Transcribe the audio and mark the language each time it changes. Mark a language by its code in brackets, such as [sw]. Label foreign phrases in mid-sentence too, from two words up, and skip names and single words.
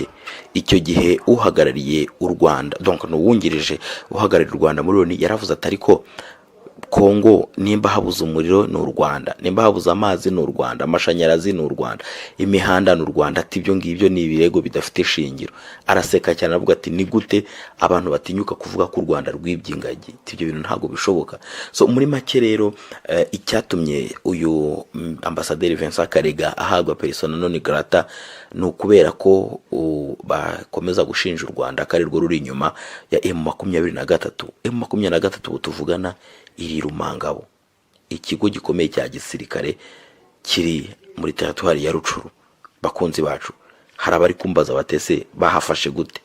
[rw] Icyo gihe uhagarariye u Rwanda, donc n'uwungirije uhagarariye u Rwanda muri Loni, yaravuze ati ariko Kongo nimba habuze umuriro ni u Rwanda, nimba habuze amazi ni u Rwanda, amashanyarazi ni u Rwanda, imihanda ni u Rwanda. Ati ibyo ngibyo ni ibirego bidafite shingiro. Araseka cyane avuga ati ni gute abantu batinyuka kuvuga ko u Rwanda rwibye ingagi? Ibyo bintu ntago bishoboka. So muri make rero icyatumye uyu ambasaderi Vincent Karega ahagwa [la] persona non grata [rw] ni ukubera ko bakomeza gushinja u Rwanda ko ari rwo ruri inyuma ya M23. M23 tuvugana iri Rumangabo, ikigo gikomeye cya gisirikare kiri muri territoire ya Rucuru. Bakunzi bacu, hari abari kumbaza batese bahafashe gute?